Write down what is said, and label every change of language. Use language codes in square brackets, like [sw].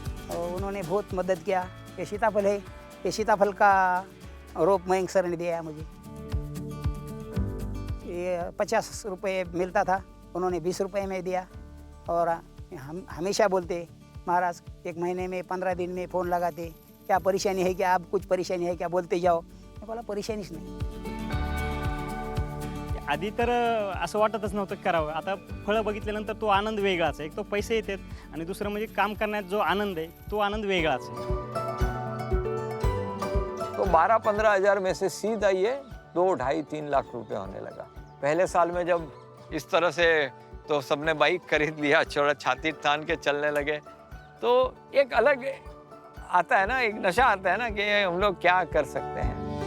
[hi] और उन्होंने बहुत मदद किया। ये सीताफल है, ये सीताफल का रोप मयंक सर ने दिया मुझे। ये 50 रुपये मिलता था, उन्होंने 20 रुपये में दिया। और हम हमेशा बोलते, महाराज 1 महीने में 15 दिन में फ़ोन लगाते, क्या परेशानी है क्या, आप कुछ परेशानी है क्या, बोलते जाओ। मैं बोला [mr] परेशानीच नाही। आधी तर असं वाटतच नव्हतं की करावं, आता फळं बघितल्यानंतर तो आनंद वेगळाच आहे। एक तो पैसे येतात आणि दुसरं म्हणजे काम करण्यात जो आनंद आहे तो आनंद वेगळाच आहे। [hi] तो 12-15 हज़ार में से सीधा ये 2, 2.5, 3 लाख रुपए होने लगा। पहले साल में जब इस तरह से तो सबने बाइक खरीद लिया, छोड़ा छाती तान के चलने लगे, तो एक अलग आता है ना, एक नशा आता है ना कि हम लोग क्या कर सकते हैं।